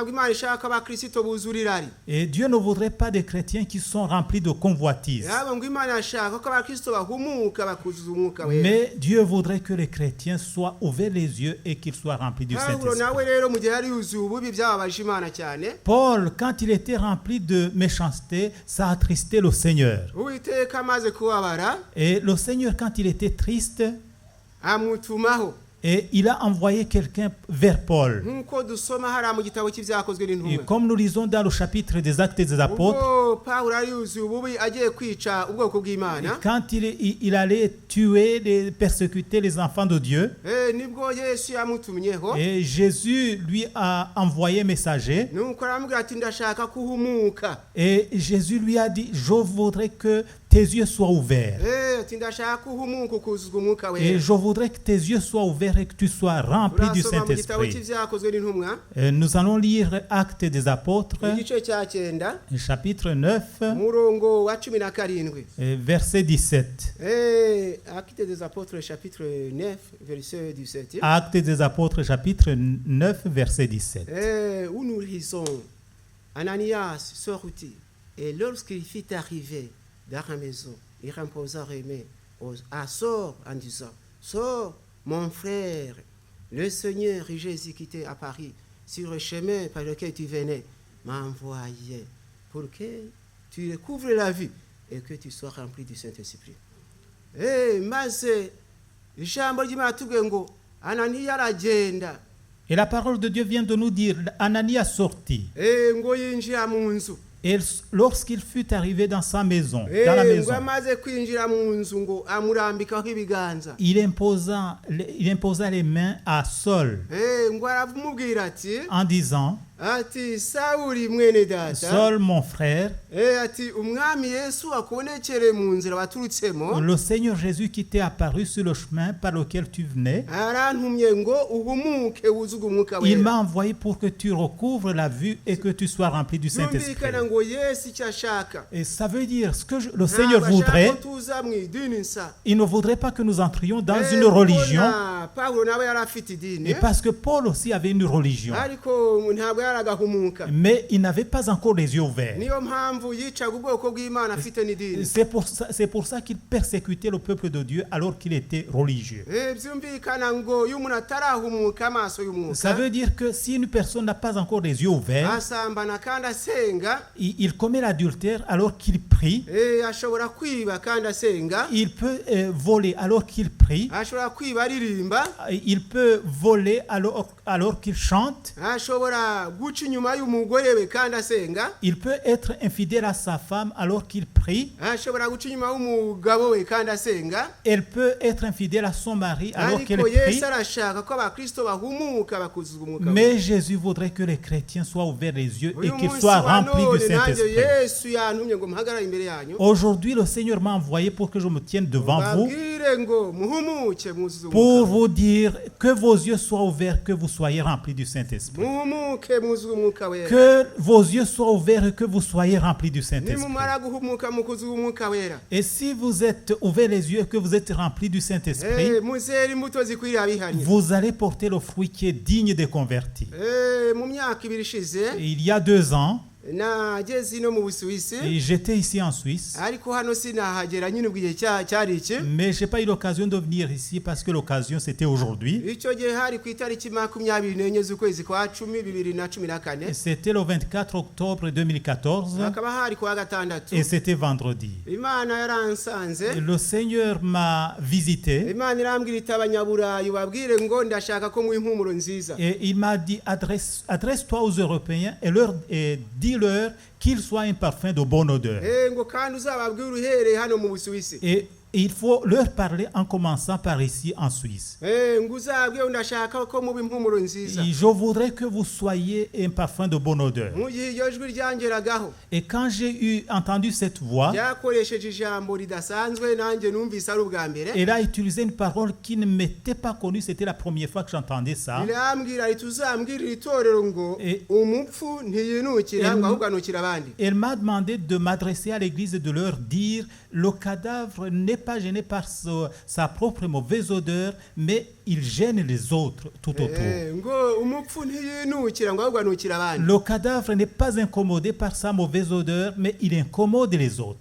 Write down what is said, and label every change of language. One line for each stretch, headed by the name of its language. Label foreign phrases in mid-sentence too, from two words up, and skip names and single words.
French: Et Dieu ne voudrait pas des chrétiens qui sont remplis de convoitise. Mais Dieu voudrait que les chrétiens soient ouverts les yeux et qu'ils soient remplis du Saint-Esprit. Paul, quand il était rempli de méchanceté, ça attristait le Seigneur.
Kinyarwanda: Uwiteka amaze kubabara,
French: Et le Seigneur, quand il était triste, Et il a envoyé quelqu'un vers Paul.
Kinyarwanda: nk'uko dusoma hariya mu gitabo cy'ibyakozwe
French: Et
Kinyarwanda: n'intumwa.
French: comme nous lisons dans le chapitre des Actes des Apôtres,
Kinyarwanda: ubwo pawulo yari yuzuye ububi agiye kwica ubwoko bw'imana,
French: quand il allait tuer, persécuter les enfants de Dieu,
Kinyarwanda: nibwo yesu yamutumyeho,
French: et Jésus lui a envoyé un messager,
Kinyarwanda: nuko aramubwira ati ndashaka kuhumuka.
French: et Jésus lui a dit, je voudrais que tes yeux soient ouverts.
Kinyarwanda: ati ndashaka kuhumuka ukuzuzwa umwuka
French: Et
Kinyarwanda: wera.
French: je voudrais que tes yeux soient ouverts et que tu sois rempli du
Kinyarwanda: urasoma mu gitabo
French: Saint-Esprit.
Kinyarwanda: cy'ibyakozwe n'intumwa
French: Nous allons lire Actes des Apôtres,
Kinyarwanda: igice cya 9
French: chapitre 9,
Kinyarwanda: umurongo wa 17.
French: verset 17. Actes des apôtres chapitre 9 verset 17. Actes des Apôtres, chapitre 9, verset 17. Où nous lisons, Ananias sortit, et lorsqu'il fut arrivé dans la maison, il imposa Rémé à sort en disant, sors mon frère, le Seigneur Jésus qui t'est apparu sur le chemin par lequel tu venais m'a envoyé pour que tu découvres la vue et que tu sois rempli du Saint-Esprit.
Kinyarwanda: Maze ijambo ry'Imana tubwiye ngo Ananiya aragenda,
French: Et la parole de Dieu vient de nous dire, Ananias sortit.
Kinyarwanda: ngo yinjira mu nzu.
French: Et lorsqu'il fut arrivé dans sa maison, dans la maison,
Kinyarwanda: ngo amaze kwinjira mu nzu ngo amurambikaho ibiganza.
French: il imposa les mains à Saul
Kinyarwanda: ngo aramubwira ati
French: en disant,
Kinyarwanda: ati Sawuli mwene data,
French: Saul mon frère,
Kinyarwanda: ati umwami Yesu akubonekere mu nzira waturutsemo,
French: le Seigneur Jésus qui t'est apparu sur le chemin par lequel tu venais,
Kinyarwanda: arantumye ngo uhumuke wuzuge umwuka
French: il
Kinyarwanda: wera.
French: m'a envoyé pour que tu recouvres la vue et que tu sois rempli du Saint-Esprit.
Kinyarwanda: Yumvikana ngo Yesu icyo ashaka,
French: Et ça veut dire, ce que le Seigneur
Kinyarwanda: ntabwo ashaka
French: voudrait,
Kinyarwanda: ko tuza mu idini nsa.
French: il ne voudrait pas que nous entrions dans une religion.
Kinyarwanda: Pawulo nawe yari afite idini,
French: Et parce que Paul aussi avait une religion,
Kinyarwanda: ariko ntabwo yaragahumuka.
French: mais il n'avait pas encore les yeux ouverts.
Kinyarwanda: Niyo mpamvu yicaga ubwoko bw'Imana afite n'idini.
French: C'est pour ça qu'il persécutait le peuple de Dieu alors qu'il était religieux.
Kinyarwanda: Byumvikana ngo iyo umuntu atarahumuka amaso
French: Ça
Kinyarwanda: y'umwuka,
French: veut dire que si une personne n'a pas encore les yeux ouverts,
Kinyarwanda: asambana kandi asenga,
French: il commet l'adultère alors qu'il prie,
Kinyarwanda: ashobora kwiba kandi asenga,
French: il peut voler alors qu'il prie,
Kinyarwanda: ashobora kwiba aririmba,
French: il peut voler alors qu'il chante,
Kinyarwanda: ashobora guca inyuma y'umugore we kandi asenga,
French: il peut être infidèle à sa femme alors qu'il prie,
Kinyarwanda: ashobora guca inyuma y'umugabo we kandi asenga.
French: elle peut être infidèle à son mari alors qu'elle
Kinyarwanda: ariko
French: prie.
Kinyarwanda: Yesu arashaka ko abakristo bahumuka bakuzuzwa umwuka wera.
French: Mais Jésus voudrait que les chrétiens soient ouverts les yeux et
Kinyarwanda: Uyu
French: qu'ils
Kinyarwanda: munsi
French: soient
Kinyarwanda: wa
French: remplis du
Kinyarwanda: none nanjye
French: Saint-Esprit.
Kinyarwanda: Yesu yantumye ngo muhagarare imbere yanyu,
French: Aujourd'hui, le Seigneur m'a envoyé pour que je me tienne devant vous,
Kinyarwanda: babwire ngo muhumuke muzuze
French: pour
Kinyarwanda: umwuka,
French: vous dire que vos yeux soient ouverts, que vous soyez remplis du Saint-Esprit.
Kinyarwanda: muhumuke muzuze umwuka wera.
French: Que vos yeux soient ouverts et que vous soyez remplis du Saint-Esprit.
Kinyarwanda: nimumara guhumuka mukuzuza umwuka wera,
French: Et si vous êtes ouverts les yeux et que vous êtes remplis du Saint-Esprit,
Kinyarwanda: muzera imbuto zikwiriye abihanye.
French: vous allez porter le fruit qui est digne des convertis.
Kinyarwanda: Mu myaka ibiri ishize
French: Et il y a 2 ans,
Kinyarwanda: nageze ino mu Busuwisi,
French: et j'étais ici en Suisse,
Kinyarwanda: ariko hano sinahagera nyine ubwo igihe cyari iki.
French: mais je n'ai pas eu l'occasion de venir ici parce que l'occasion c'était aujourd'hui.
Kinyarwanda: icyo gihe hari ku itariki 24 z'ukwezi kwa 10 2014,
French: C'était le 24 octobre 2014
Kinyarwanda: hakaba hari kuwa gatandatu.
French: et c'était vendredi.
Kinyarwanda: Imana yaransanze,
French: Et le Seigneur m'a visité
Kinyarwanda: Imana irambwira iti abanyaburayi babwire ngo ndashaka ko mu impumuro nziza.
French: et il m'a dit adresse-toi aux Européens et dis-leur qu'il soit un parfum de bonne odeur.
Kinyarwanda: ngo kandi uzababwire uhereye hano mu Busuwisi.
French: Et il faut leur parler en commençant par ici en Suisse.
Kinyarwanda: ngo uzabwire ndashaka ko mu impumuro nziza.
French: Et je voudrais que vous soyez un parfum de bonne odeur.
Kinyarwanda: mu gihe iryo jwi ryangeragaho,
French: Et quand j'ai entendu cette voix,
Kinyarwanda: ryakoresheje ijambo ridasanzwe nanjye numvise ari ubwa mbere.
French: elle a utilisé une parole qui ne m'était pas connue. C'était la première fois que j'entendais ça.
Kinyarwanda: rirambwira riti uzambwirira itorero ngo umupfu ntiyinukira ngo ahubwo anukira abandi.
French: Elle m'a demandé de m'adresser à l'église et de leur dire le cadavre n'est pas gêné par sa propre mauvaise odeur, mais il gêne les autres tout autour.
Kinyarwanda: ngo umupfu ntiyinukira ngo ahubwo anukira abandi.
French: Le cadavre n'est pas incommodé par sa mauvaise odeur, mais il incommode les autres.